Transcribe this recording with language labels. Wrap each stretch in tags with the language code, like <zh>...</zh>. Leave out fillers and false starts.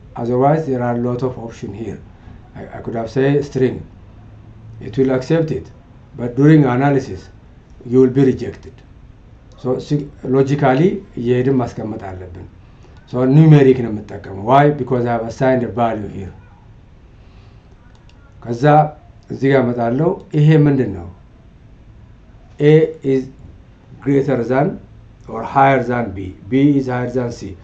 <en>Otherwise there are a lot of options here. I could have said string. It will accept it, but during analysis you will be rejected.</en> <am>So logically የሄድን ማስቀመጥ አለብን.</am> <en>So numeric</en> <am>ነው የምጠቀመው.</am> <en>Why? Because I have assigned a value here.</en> <am>ከዛ እዚህ ጋር መጣለው ይሄ ምንድነው?</am> <en>A is greater than or higher than B. B is higher than C.</en>